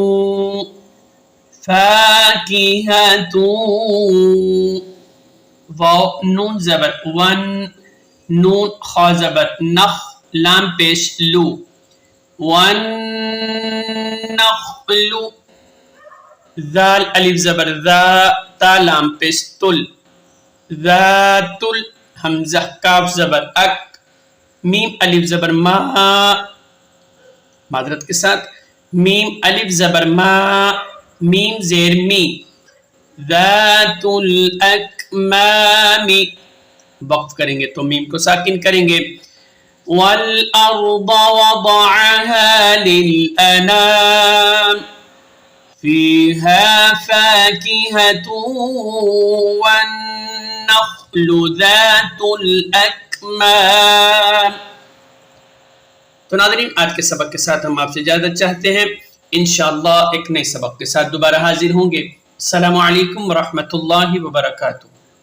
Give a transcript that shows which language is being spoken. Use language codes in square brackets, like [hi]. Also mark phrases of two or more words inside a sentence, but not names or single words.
[ur] فاکہۃ واو نون زبر ون نون خا زبر نخ لام پیش لو والنخل ذال الف زبر ذا تا لام پیش تل ذات حمزہ کاف زبر اک میم الف زبر ما معذرت کے ساتھ میم الف زبر ما میم زیر می [ar] ذات الاکمام. [ur] وقف کریں گے تو میم کو ساکن کریں گے. [ar] والارض وضعها للانام فيها فاكهة والنخل ذات الاکمام. [ur] تو ناظرین آج کے سبق کے ساتھ ہم آپ سے اجازت چاہتے ہیں. انشاءاللہ ایک نئے سبق کے ساتھ دوبارہ حاضر ہوں گے. [ar] السلام علیکم ورحمۃ اللہ وبرکاتہ.